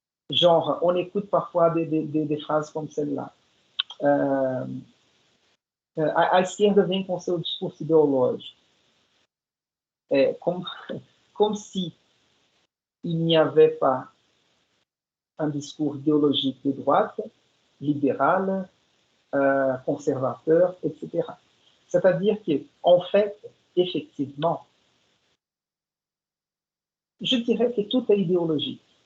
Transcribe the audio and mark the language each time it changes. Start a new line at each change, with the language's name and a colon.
French: Genre, on écoute parfois des phrases comme celle-là.
Portuguese: A esquerda vem com seu discurso ideológico.
French: Comme si il n'y avait pas un discours idéologique de droite, libéral, conservateur, etc. C'est-à-dire qu'en fait, effectivement, je dirais que tout est idéologique.